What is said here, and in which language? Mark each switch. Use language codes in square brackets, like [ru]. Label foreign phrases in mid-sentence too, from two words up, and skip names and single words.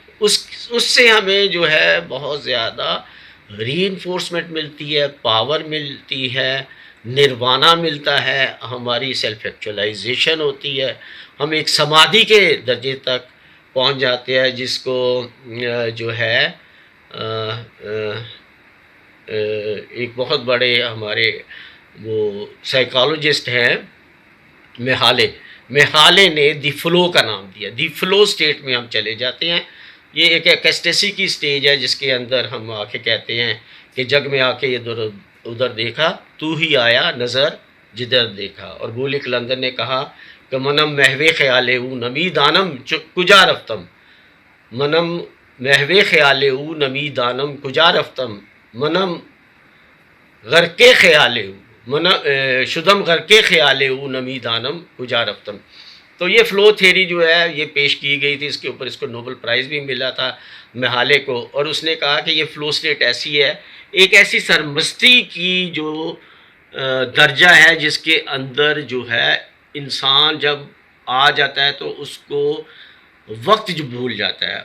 [ur] اس سے ہمیں جو ہے بہت زیادہ ری انفورسمنٹ ملتی ہے، پاور ملتی ہے، نروانہ ملتا ہے، ہماری [en] self actualization [ur] ہوتی ہے، ہم ایک سمادھی کے درجے تک پہنچ جاتے ہیں جس کو جو ہے ایک بہت بڑے ہمارے وہ سائیکالوجسٹ ہیں میہالے نے [en] the flow [ur] کا نام دیا. [en] the flow state [ur] میں ہم چلے جاتے ہیں. یہ ایک ایکسٹیسی کی سٹیج ہے جس کے اندر ہم آ کے کہتے ہیں کہ جگ میں آ کے ادھر دیکھا، تو ہی آیا نظر جدھر دیکھا. اور بولک لندن نے کہا کہ [fa] منم محوے خیالے او نمی دانم کجا رفتم، منم محوے خیالے او نمی دانم کجا رفتم، منم غرقے خیالے شدم غرقے خیالے او نمی دانم کجا رفتم. [ur] تو یہ [en] flow theory [ur] جو ہے یہ پیش کی گئی تھی، اس کے اوپر اس کو [en] Nobel prize [ur] بھی ملا تھا میہالے کو. اور اس نے کہا کہ یہ [en] flow state [ur] ایسی ہے، ایک ایسی سرمستی کی جو درجہ ہے جس کے اندر جو ہے انسان جب آ جاتا ہے تو اس کو وقت جو بھول جاتا ہے.